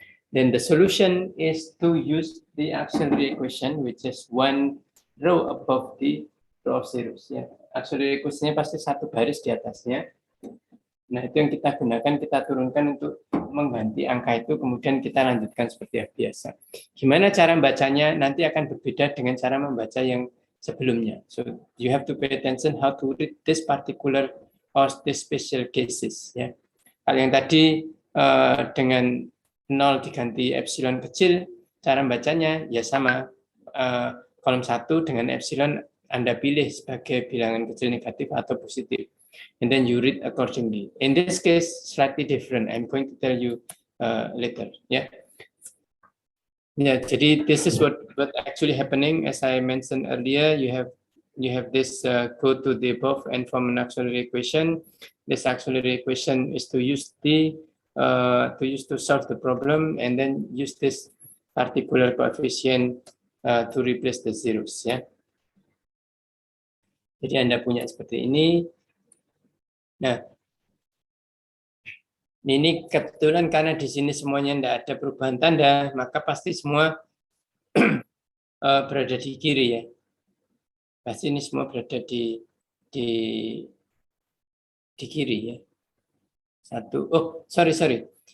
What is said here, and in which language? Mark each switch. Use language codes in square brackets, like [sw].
[en] Then the solution is to use the auxiliary equation, which is one row above the row of zeros. [id] Ya, auxiliary equation-nya pasti satu baris di atasnya. Nah, itu yang kita gunakan, kita turunkan untuk mengganti angka itu, kemudian kita lanjutkan seperti biasa. Gimana cara membacanya nanti akan berbeda dengan cara membaca yang sebelumnya. [en] So you have to pay attention how to read this particular or this special cases. Ya. [id] Kalau yang tadi dengan 0 diganti epsilon kecil, cara membacanya ya sama. Kolom 1 dengan epsilon Anda pilih sebagai bilangan kecil negatif atau positif. [en] And then you read accordingly. In this case, slightly different. I'm going to tell you later. Yeah. Yeah. Jadi this is what actually happening. As I mentioned earlier, you have this go to the above and form an auxiliary equation. This auxiliary equation is to use to solve the problem, and then use this particular coefficient to replace the zeros. Ya. [id] Jadi Anda punya seperti ini. Nah, ini kebetulan karena di sini semuanya tidak ada perubahan tanda, maka pasti semua berada di kiri ya. Pasti ini semua berada di kiri ya. [en] Sorry.